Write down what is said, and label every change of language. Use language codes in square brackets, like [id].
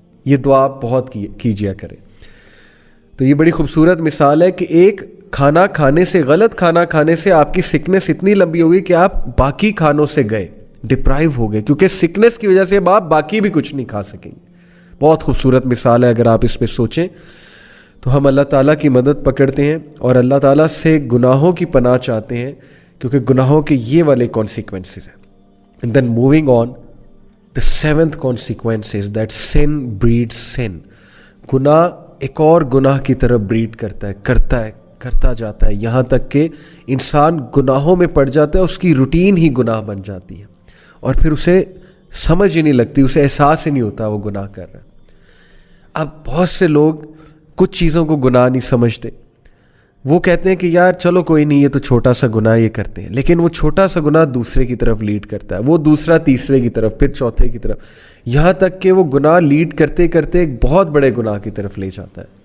[ur] یہ دعا بہت کیجیا کرے. تو یہ بڑی خوبصورت مثال ہے کہ ایک کھانا کھانے سے, غلط کھانا کھانے سے آپ کی سکنس اتنی لمبی ہوگی کہ آپ باقی کھانوں سے گئے, ڈپرائیو ہو گئے, کیونکہ سکنس کی وجہ سے اب آپ باقی بھی کچھ نہیں کھا سکیں گے. بہت خوبصورت مثال ہے. اگر آپ اس پہ سوچیں تو ہم اللہ تعالیٰ کی مدد پکڑتے ہیں اور اللہ تعالیٰ سے گناہوں کی پناہ چاہتے ہیں, کیونکہ گناہوں کے یہ والے کانسیکوینسز ہیں. [en] And then moving on, the seventh consequence is that sin breed sin. [ur] گناہ ایک اور گناہ کی طرف بریڈ کرتا جاتا ہے, یہاں تک کہ انسان گناہوں میں پڑ جاتا ہے, اس کی روٹین ہی گناہ بن جاتی ہے, اور پھر اسے سمجھ ہی نہیں لگتی, اسے احساس ہی نہیں ہوتا وہ گناہ کر رہا ہے. اب بہت سے لوگ کچھ چیزوں کو گناہ نہیں سمجھتے, وہ کہتے ہیں کہ یار چلو کوئی نہیں, یہ تو چھوٹا سا گناہ یہ کرتے ہیں, لیکن وہ چھوٹا سا گناہ دوسرے کی طرف لیڈ کرتا ہے, وہ دوسرا تیسرے کی طرف, پھر چوتھے کی طرف, یہاں تک کہ وہ گناہ لیڈ کرتے کرتے ایک بہت بڑے گناہ کی طرف لے جاتا ہے.